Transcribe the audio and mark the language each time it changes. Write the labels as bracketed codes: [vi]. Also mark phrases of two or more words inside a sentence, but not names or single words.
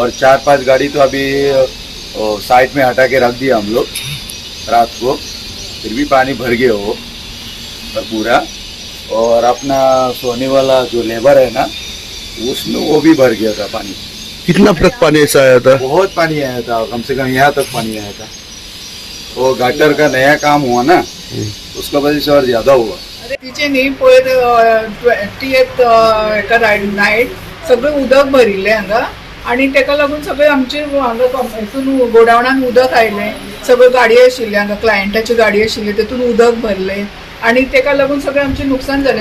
[hi] और 4-5 गाड़ी तो अभी साइड में हटा के रख दिया हम लोग रात को, फिर भी पानी भर गया वो पूरा। और अपना सोने वाला जो लेबर है ना, उसमें वो भी भर गया था पानी। कितना फर्क पानी ऐसा आया था? बहुत पानी आया था, कम से कम यहाँ तक पानी आया था। वो गटर का नया काम हुआ ना, उसका वजह से और ज्यादा हुआ। [kok] तिचे न्ही पळय 20th एका नायट सगळें उदक भरिल्लें हांगा आनी तेका लागून सगळे आमचे हांगा हितून गोडावणान उदक आयलें। सगळ्यो गाडयो आशिल्ल्यो हांगा, क्लायंटाच्यो गाडयो आशिल्ल्यो, तेतून उदक भरलें आनी तेका लागून सगळें आमचें नुकसाण जालें।